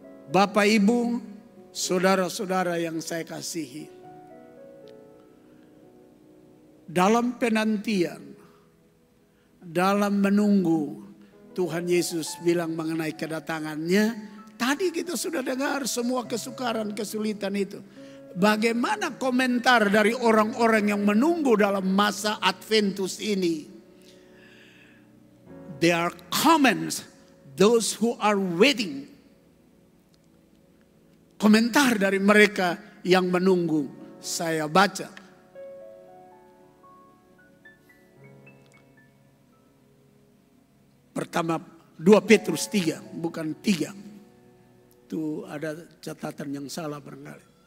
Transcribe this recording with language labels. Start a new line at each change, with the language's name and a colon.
Indonesian: Bapak, Ibu, saudara-saudara yang saya kasihi, dalam penantian, dalam menunggu Tuhan Yesus bilang mengenai kedatangannya, tadi kita sudah dengar semua kesukaran, kesulitan itu. Bagaimana komentar dari orang-orang yang menunggu dalam masa Adventus ini?
English: There are comments, those who are waiting.
Indonesian: Komentar dari mereka yang menunggu. Saya baca. Pertama 2 Petrus 3, bukan 3. Itu ada catatan yang salah barangkali.